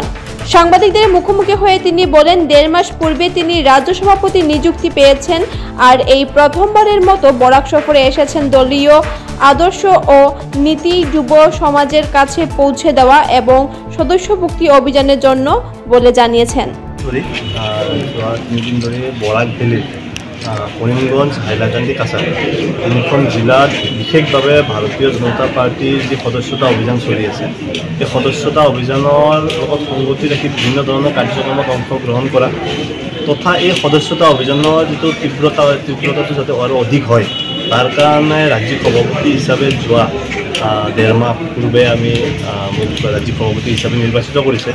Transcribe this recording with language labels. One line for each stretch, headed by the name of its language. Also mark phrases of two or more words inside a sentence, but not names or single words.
Bangla: সাংবাদিকদের মুখোমুখি হয়ে তিনি বলেন 1.5 মাস পূর্বে তিনি রাজ্য সভাপতি নিযুক্তি পেয়েছেন আর এই প্রথমবারের মতো বরাক সফরে এসেছেন দলীয় আদর্শ ও নীতি যুব সমাজের কাছে পৌঁছে দেওয়া এবং সদস্যভুক্তি অভিযানের জন্য বলে জানিয়েছেন।
Assamese: বরাক ভ্যালির করিমগঞ্জ হাইলাকান্দি কাছাড় তিনিখন জিলাত বিশেষভাৱে ভাৰতীয় জনতা পাৰ্টিৰ যি সদস্যতা অভিযান চলি আছে এই সদস্যতা অভিযানৰ লগত সংগতি ৰাখি বিভিন্ন ধৰণৰ কাৰ্যক্ৰমত অংশগ্ৰহণ কৰা তথা এই সদস্যতা অভিযানৰ যিটো তীব্ৰতাটো যাতে আৰু অধিক হয় তাৰ কাৰণে ৰাজ্যিক সভাপতি হিচাপে যোৱা 1.5 মাহ পূৰ্বে আমি মোক ৰাজ্যিক সভাপতি হিচাপে নিৰ্বাচিত কৰিছে।